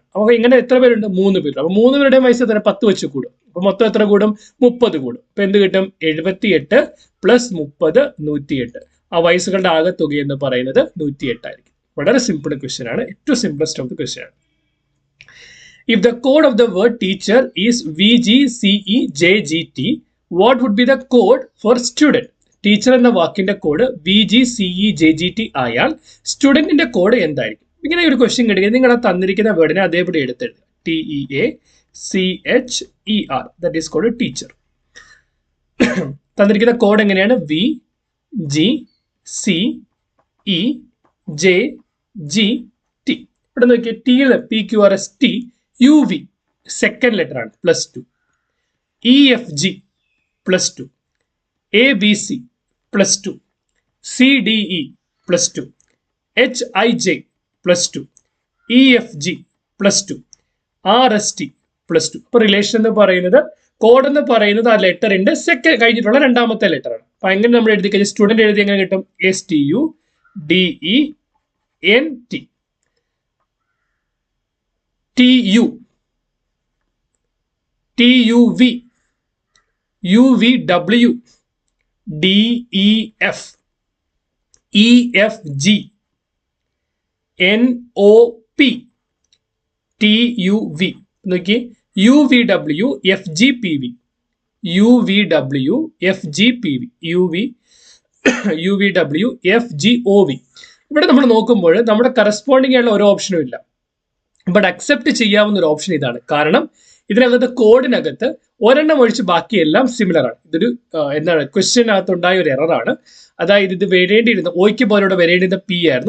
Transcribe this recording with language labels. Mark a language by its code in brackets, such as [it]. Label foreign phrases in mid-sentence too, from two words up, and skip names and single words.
[ml] അപ്പൊ ഇങ്ങനെ എത്ര പേരുണ്ട്? 3 പേര്. അപ്പൊ 3 പേരുടെയും വയസ്സ് തന്നെ 10 വെച്ച് കൂടും. അപ്പൊ മൊത്തം എത്ര കൂടും? 30 കൂടും. അപ്പൊ എന്ത് കിട്ടും? 78 പ്ലസ് 30 108. ആ വയസ്സുകളുടെ ആകെ തുക എന്ന് പറയുന്നത് 108 ആയിരിക്കും. വളരെ [en] simple question [ml] ആണ്. ഏറ്റവും [en] simplest of the question [ml] ആണ്. [en] If the code of the word teacher is VGCEJGT, what would be the code for student? [ml] ടീച്ചർ എന്ന വാക്കിന്റെ കോഡ് VGCEJGT ആയാൽ സ്റ്റുഡന്റിന്റെ കോഡ് എന്തായിരിക്കും? ഇങ്ങനെ ഒരു ക്വസ്റ്റ്യൻ കിട്ടുക. നിങ്ങൾ ആ തന്നിരിക്കുന്ന വേർഡിനെ അതേപടി എടുത്തെഴുതുക. [en] TEACHER, that is called teacher. [ml] തന്നിരിക്കുന്ന കോഡ് എങ്ങനെയാണ്? VGCEJGT. ഇവിടെ നോക്കിയ ടിയിൽ PQRS T, UV [en] second letter [ml] ആണ്, +2. [en] EFG +2. ABC +2. CDE +2. HIJ +2. EFG +2. RST +2. [ml] ഇപ്പൊ റിലേഷൻ എന്ന് പറയുന്നത്, കോഡ് എന്ന് പറയുന്നത് ആ ലെറ്ററിന്റെ സെക്കൻഡ് കഴിഞ്ഞിട്ടുള്ള രണ്ടാമത്തെ ലെറ്റർ ആണ്. അപ്പൊ എങ്ങനെ നമ്മൾ എഴുതി കഴിഞ്ഞാൽ സ്റ്റുഡന്റ് എഴുതി എങ്ങനെ കിട്ടും? [en] STUDENT. TU, TUV, UVW, DEF, EFG, NOP, TUV. നോക്കിയേ, UVW, FGPV, UVW, FGPV, UVW, FGOV. [ml] ഇവിടെ നമ്മൾ നോക്കുമ്പോൾ നമ്മുടെ കറസ്പോണ്ടിങ് ആയിട്ടുള്ള ഒരു ഓപ്ഷനും ഇല്ല. [en] but accept [ml] ചെയ്യാവുന്ന ഒരു ഓപ്ഷൻ ഇതാണ്. കാരണം ഇതിനകത്ത് കോഡിനകത്ത് ഒരെണ്ണം ഒഴിച്ച് ബാക്കിയെല്ലാം സിമിലർ ആണ്. ഇതൊരു എന്താണ്, ക്വസ്റ്റ്യനകത്തുണ്ടായ ഒരു എററാണ്. അതായത് ഇത് വരേണ്ടിയിരുന്ന ഒയ്ക്ക് പോലെയോടെ വരേണ്ടിയിരുന്ന P ആയിരുന്നു.